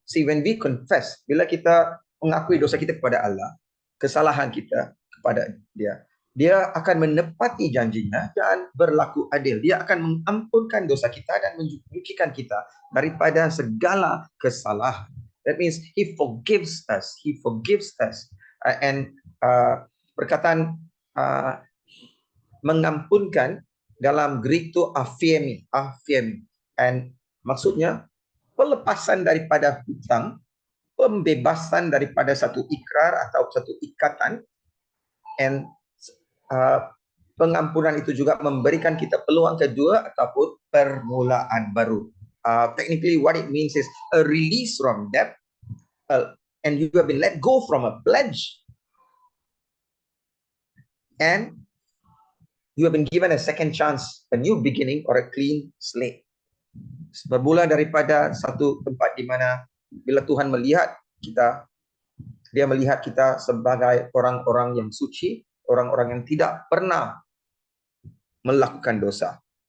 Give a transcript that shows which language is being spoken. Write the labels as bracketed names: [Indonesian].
[English] See, when we confess, [Malay] bila kita mengakui dosa kita kepada Allah, kesalahan kita kepada dia, dia akan menepati janjinya dan berlaku adil. Dia akan mengampunkan dosa kita dan menyucikan kita daripada segala kesalahan. [English] That means he forgives us. He forgives us. [Malay] And perkataan mengampunkan dalam Greek itu aphiemi. And maksudnya pelepasan daripada hutang, pembebasan daripada satu ikrar atau satu ikatan, and pengampunan itu juga memberikan kita peluang kedua ataupun permulaan baru. [English] Technically what it means is a release from debt, and you have been let go from a pledge, and you have been given a second chance, a new beginning or a clean slate. [Malay] Bermula daripada satu tempat di mana bila Tuhan melihat kita, dia melihat kita sebagai orang-orang yang suci, orang-orang yang tidak pernah melakukan dosa.